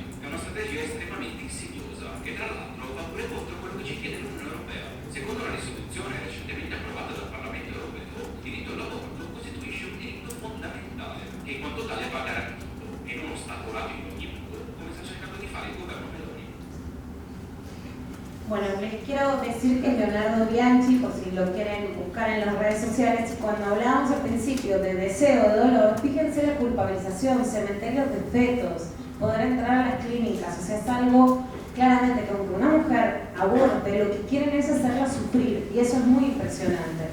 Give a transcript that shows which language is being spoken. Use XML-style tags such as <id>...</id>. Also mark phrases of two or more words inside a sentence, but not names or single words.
<it>È una strategia estremamente insidiosa che tra l'altro va pure contro quello che ci chiede l'Unione Europea. Secondo una risoluzione recentemente approvata dal Parlamento Europeo, il diritto all'aborto costituisce un diritto fondamentale che in quanto tale va garantito e non ostacolato in ogni modo, come sta cercando di fare il governo Meloni.</it> <es>Bueno, les quiero decir que es Leonardo Bianchi, por si lo quieren buscar en las redes sociales, y cuando hablábamos al principio de deseo, de dolor, fíjense la culpabilización, cementerios de fetos, poder entrar a las clínicas, o sea, es algo claramente que aunque una mujer aborte, lo que quieren es hacerla sufrir, y eso es muy impresionante.</es>